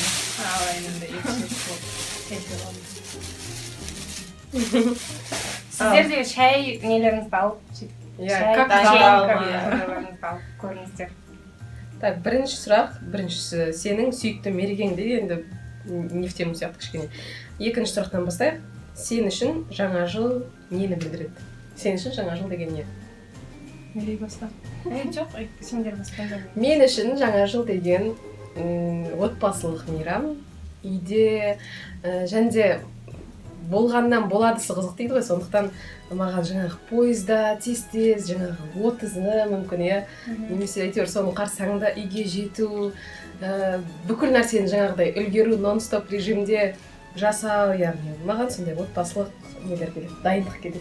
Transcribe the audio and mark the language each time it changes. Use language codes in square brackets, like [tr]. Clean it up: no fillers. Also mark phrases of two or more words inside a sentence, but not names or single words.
[kk] Алайын енді сіздердегі шай нелеріңізді алып Как алып көріңіздер. Так, бірінші сұрақ, біріншісі сенің сүйікті мерекеңді енді [ru] не в тему [kk] сияқты кішкене. Екінші сұрақтан бастайық. Сен үшін жаңа жыл нені білдіреді? Сен үшін жаңа жыл деген не? Мерей баста. Жоқ, сендер бастаңдар. Мен үшін жаңа жыл деген отбасылық мейрам. Үйде және де болғаннан боладысы қызық дейді ғой, сондықтан маған жаңағы пойызда тез-тез жаңағы отызы мүмкін, иә, немесе әйтеуір соның қарсаңында үйге жету, бүкіл нәрсені жаңағыдай үлгеру, нон-стоп режимде жасау, яғни маған сондай отбасылық нелер келеді, дайындық келеді.